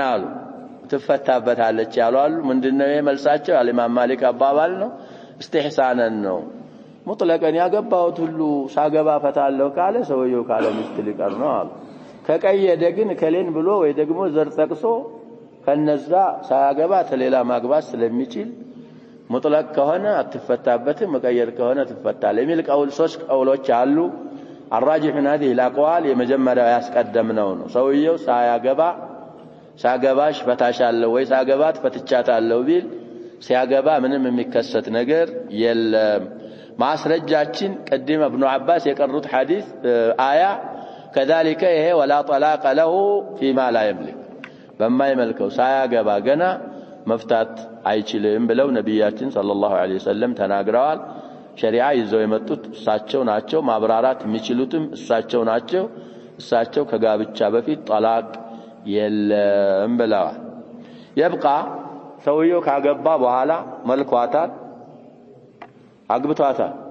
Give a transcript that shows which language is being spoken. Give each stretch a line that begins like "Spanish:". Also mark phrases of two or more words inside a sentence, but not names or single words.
Amharic: አሉ ትፈታበታለች ያሏል ምንድነው የመልሳቸው አልኢማም ማሊክ አባባል ነው استحسانا ነው ሙጥለቀን ያገባው ሁሉ ሳገባ ፈታለሁ ካለ ሰውየው ካለ ሚስት ሊቀር ነው አሉ ከቀየደ ግን ከሌን ብሎ ወይ ደግሞ ዘር ጠቅሶ ከነዛ ሳያገባ ተሌላ ማግባት ስለሚችል ሙጥለቅ ከሆነ አትፈታበትም መቀየር ከሆነ ትፈታለች የሚል ቀውል ሶስት ቀውሎች አሉ
Arabic: الراجح من هذه الاقوال
Amharic: የመጀመሪያው ያስቀደምነው ነው ሰውየው ሳገባሽ ፈታሻለሁ ወይ ሳገባት ፈትቻታለሁ ቢል ሲያገባ ምንም የሚከሰት ነገር የለም ማስረጃችን ቀድም ابن عباس የቀሩት ሐዲስ አያ كذلك ይሄ
Arabic: ولا طلاق له فيما لا يملك
Amharic: በማይመልከው ሳያገባ ገና መፍታት አይችልም ብለው ነብያችን ሰለላሁ ዐለይሂ ወሰለም ተናግረዋል ሸሪዓ ይዘው የመጡት እሳቸው ናቸው ማብራራት የሚችሉትም እሳቸው ናቸው እሳቸው ከጋብቻ በፊት طلاق የለም ብለዋል يبقى ሰውየው ካገባ በኋላ መልኳታል አግብቷታል